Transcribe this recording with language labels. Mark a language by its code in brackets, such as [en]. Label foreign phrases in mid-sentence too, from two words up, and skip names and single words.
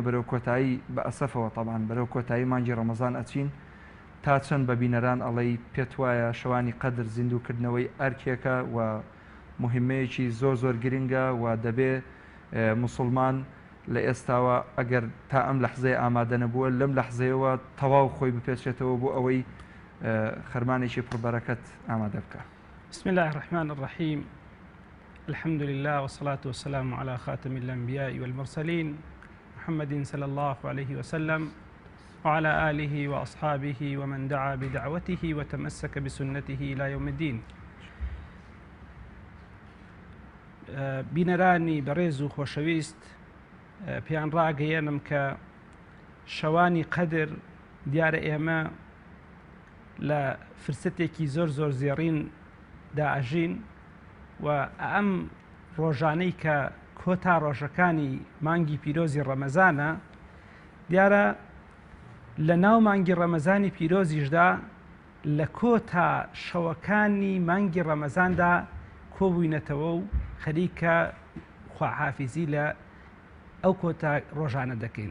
[ckb] بەرەو کۆتایی بە ئەسەفەوە تەبان بەرەو کۆتایی مانگی ڕەمەزان ئەچین، تا چەند بە بینەران ئەڵەی پێت وایە شەوانی قەدر زیندووکردنەوەی ئەرکێکە و مهمەیەکی زۆر زۆر گرنگە و دەبێ مسلمان لە ئێستاوە ئەگەر تا ئەم لەحزەیە ئامادە نەبووە لەم لەحزەیەوە تەواو خۆی بپێچێتەوە بۆ ئەوەی خەرمانێکی پڕبەرەکەت ئامادە بکە. [ar] بسم الله الرحمن الرحيم. الحمد لله والصلاة والسلام على خاتم الأنبياء والمرسلين محمد صلى الله عليه وسلم وعلى آله وأصحابه ومن دعا بدعوته وتمسك بسنته إلى يوم الدين. [ckb] بینەرانی بەڕێز و خۆشەویست، پێیان ڕاگەیەنم کە شەوانی قەدر دیارە ئێمە لە فرسەتێکی زۆر زێڕین داژین و ئەم ڕۆژانەی کە کۆتا ڕۆژەکانی مانگی پیرۆزی ڕەمەزانە، دیارە لە ناو مانگی ڕەمەزانی پیرۆزیشدا لە کۆتا شەوەکانی مانگی ڕەمەزاندا کۆبووینەتەوە و خەریکە خواحافیزی لە ئەو کۆتا ڕۆژانە دەکەین.